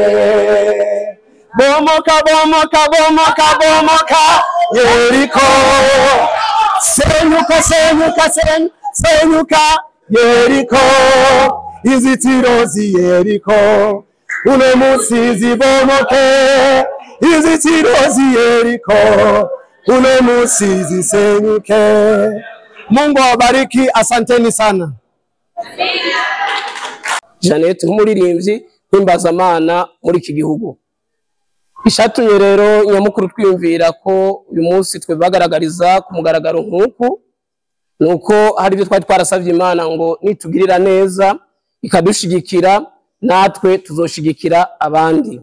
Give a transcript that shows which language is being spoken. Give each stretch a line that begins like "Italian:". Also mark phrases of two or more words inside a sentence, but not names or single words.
Rundi: Bomoka bomoka bomoka bomoka Yeriko, senyuka senyuka senyuka Yeriko, inzitiro z'Yeriko uno munsi zibomoke, inzitiro z'Yeriko uno munsi zisenyuke.
Swahili: Mungu awabariki, asanteni sana.
Rundi: Janet nk'umuririmbyi w'imbazamana muri iki gihugu. Ishatumye rero nyamukuru twiyumvira ko uyu munsi twe bagaragariza ku mugaragaro nk'uku, nuko hari ibyo twari twarasavye Imana ngo nitugirira neza ikadushigikira natwe tuzoshigikira abandi.